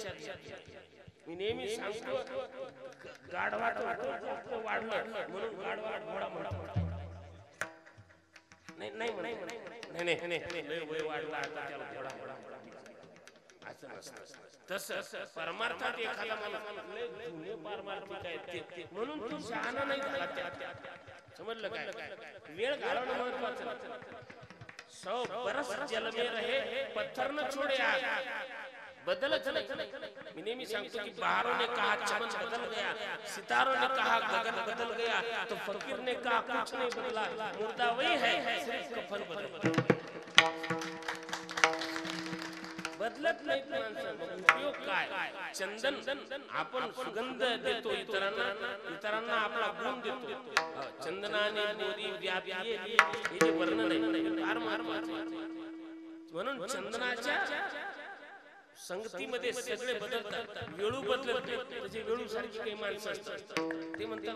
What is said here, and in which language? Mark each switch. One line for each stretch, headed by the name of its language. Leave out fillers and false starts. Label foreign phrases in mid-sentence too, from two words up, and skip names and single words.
Marathi: मी नेहमी सांगतो गाढवाचं वाढलं म्हणून गाढवा घोडा म्हणतो नाही नाही नाही नाही लय वय वाढला आता त्याला घोडा घोडा असं नसतं तसं परमार्थात एखादा माणूस लय जुने पारमार्थिक आहे म्हणून तू शहाणा नाही झाला समजलं काय वेळ घालवणं महत्वाचं
Hindi: 100 बरस जल में रहे पत्थर न छोड़े आग बदलत नहीं
Marathi: मैं नेहमी सांगतो की
Hindi: बहारों ने कहा चमन बदल गया सितारों ने कहा गगन बदल गया तो फकीर ने कहा कुछ नहीं बदला मुर्दा वही है सिर्फ कफन बदल
Marathi: बदलत नाही माणसं उपयोग काय चंदन आपण सुगंध देतो इतरांना आपला गुण देतो चंदनाने मोदी व्यापी हे जे वर्णन आहे फार महत्त्वाचे म्हणून चंदनाच्या संगतीमध्ये सगळे बदलतात वेळू बदलत म्हणजे वेळू सारखी काही माणसं असतात ते म्हणतात